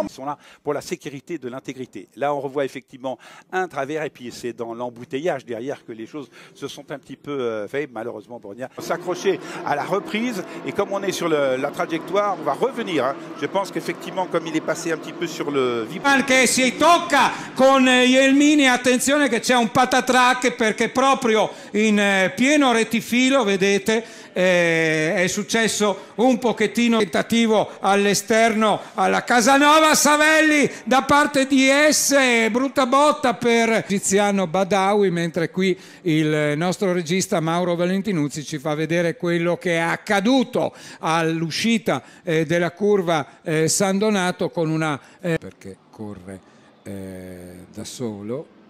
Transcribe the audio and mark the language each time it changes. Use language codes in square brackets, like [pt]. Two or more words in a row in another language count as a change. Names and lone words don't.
[fr] sont là pour la sécurité de l'intégrité. Là on revoit effectivement un travers et puis c'est dans l'embouteillage derrière que les choses se sont un petit peu fait, malheureusement pour Nia. S'accrocher à la reprise et comme on est sur la trajectoire, on va revenir. Hein. Je pense qu'effectivement, comme il est passé un petit peu sur le vibreur. [it] Che si tocca con Jelmini, attenzione che c'è un patatrack perché proprio in pieno rettifilo, vedete, è successo un pochettino tentativo all'esterno alla Casanova Savelli da parte di S, brutta botta per Tiziano Badawi, mentre qui il nostro regista Mauro Valentinuzzi ci fa vedere quello che è accaduto all'uscita della curva San Donato con una perché corre da solo.